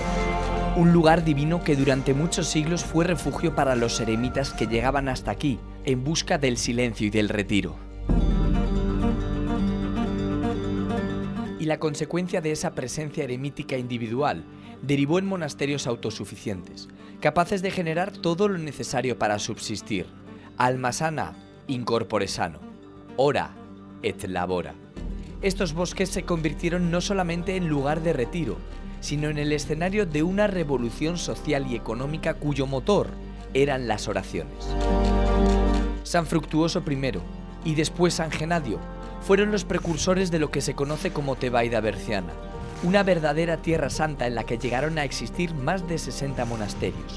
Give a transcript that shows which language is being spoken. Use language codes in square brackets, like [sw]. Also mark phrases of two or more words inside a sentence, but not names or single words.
[es] Un lugar divino que durante muchos siglos fue refugio para los eremitas que llegaban hasta aquí en busca del silencio y del retiro. Y la consecuencia de esa presencia eremítica individual derivó en monasterios autosuficientes, capaces de generar todo lo necesario para subsistir. Alma sana, [la] in corpore sano. Ora et labora. [es] Estos bosques se convirtieron no solamente en lugar de retiro, sino en el escenario de una revolución social y económica cuyo motor eran las oraciones. San Fructuoso I y después San Genadio fueron los precursores de lo que se conoce como Tebaida berciana, una verdadera tierra santa en la que llegaron a existir más de 60 monasterios.